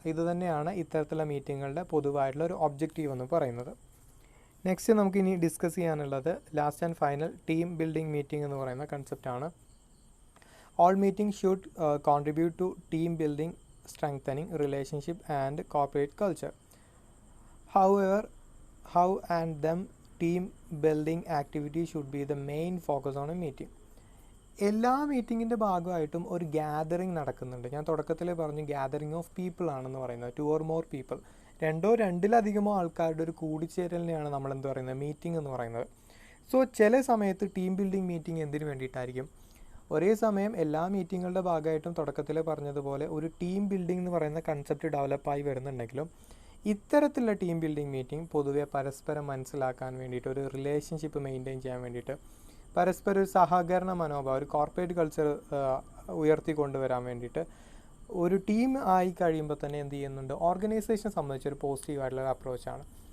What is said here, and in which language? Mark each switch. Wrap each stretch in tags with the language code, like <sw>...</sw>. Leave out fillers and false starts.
<ml>ഇത് തന്നെയാണ് ഇത്തരത്തിലുള്ള മീറ്റിങ്ങുകളുടെ പൊതുവായിട്ടുള്ള ഒരു ഒബ്ജക്റ്റീവ് എന്ന് പറയുന്നത്. നെക്സ്റ്റ് നമുക്ക് ഇനി ഡിസ്കസ് ചെയ്യാനുള്ളത് last and final team building meeting എന്ന് പറയുന്ന കൺസെപ്റ്റാണ്.</ml> <en>All meeting should contribute to team building, strengthening relationship and corporate culture. However, how and them team building activity should be the main focus on a meeting.</en> <ml>എല്ലാ മീറ്റിങ്ങിൻ്റെ ഭാഗമായിട്ടും ഒരു gathering നടക്കുന്നുണ്ട്. ഞാൻ തുടക്കത്തിൽ പറഞ്ഞു gathering of people ആണെന്ന് പറയുന്നത്.</ml> <en>2 or more people,</en> <ml>2-2-ലധികമോ ആൾക്കാരുടെ ഒരു കൂടിച്ചേരലിനെയാണ് നമ്മൾ എന്ത് പറയുന്നത്, മീറ്റിംഗ് എന്ന് പറയുന്നത്. സോ ചില സമയത്ത് ടീം ബിൽഡിംഗ് മീറ്റിംഗ് എന്തിനു വേണ്ടിയിട്ടായിരിക്കും, ഒരേ സമയം എല്ലാ മീറ്റിങ്ങുകളുടെ ഭാഗമായിട്ടും തുടക്കത്തിൽ പറഞ്ഞതുപോലെ ഒരു ടീം ബിൽഡിംഗ് എന്ന് പറയുന്ന കൺസെപ്റ്റ് ഡെവലപ്പായി വരുന്നുണ്ടെങ്കിലും ഇത്തരത്തിലുള്ള ടീം ബിൽഡിംഗ് മീറ്റിംഗ് പൊതുവെ പരസ്പരം മനസ്സിലാക്കാൻ വേണ്ടിയിട്ട്, ഒരു റിലേഷൻഷിപ്പ് മെയിൻറ്റെയിൻ ചെയ്യാൻ വേണ്ടിയിട്ട്, പരസ്പരം ഒരു സഹകരണ മനോഭാവം, ഒരു കോർപ്പറേറ്റ് കൾച്ചർ ഉയർത്തിക്കൊണ്ടുവരാൻ വേണ്ടിയിട്ട്, ഒരു ടീം ആയി കഴിയുമ്പോൾ തന്നെ എന്ത് ചെയ്യുന്നുണ്ട്, ഓർഗനൈസേഷനെ സംബന്ധിച്ചൊരു പോസിറ്റീവായിട്ടുള്ള അപ്രോച്ചാണ്.</ml>